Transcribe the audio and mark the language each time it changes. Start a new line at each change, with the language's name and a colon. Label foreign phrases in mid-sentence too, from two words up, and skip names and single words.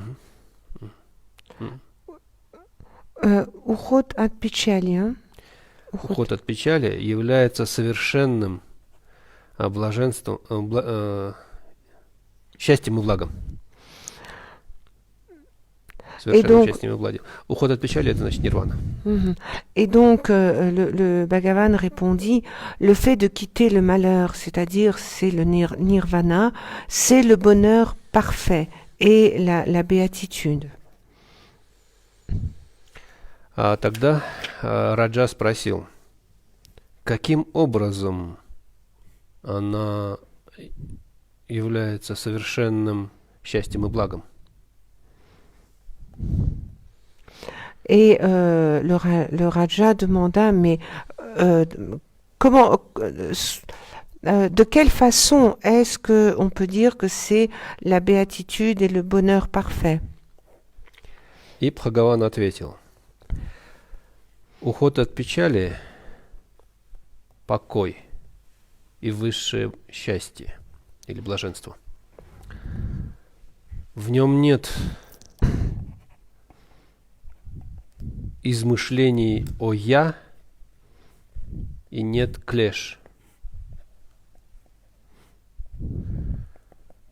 Russian: Уход от печали. Уход от печали является совершенным блаженством, счастьем и благом. Совершенным счастьем и благом. Уход от печали, это значит нирвана.
French: Et donc, le Bhagavan répondit, le fait de quitter le malheur, c'est-à-dire c'est le nirvana, c'est le bonheur parfait et la béatitude.
Russian: А тогда Раджа спросил, каким образом она является совершенным счастьем и благом?
French: Et le Raja demanda, mais comment, de quelle façon est-ce que on peut dire que c'est la béatitude et le bonheur parfait?
Russian: И Бхагаван ответил: уход от печали, покой и высшее счастье или блаженство. В нем нет измышлений о «я» и нет клеш.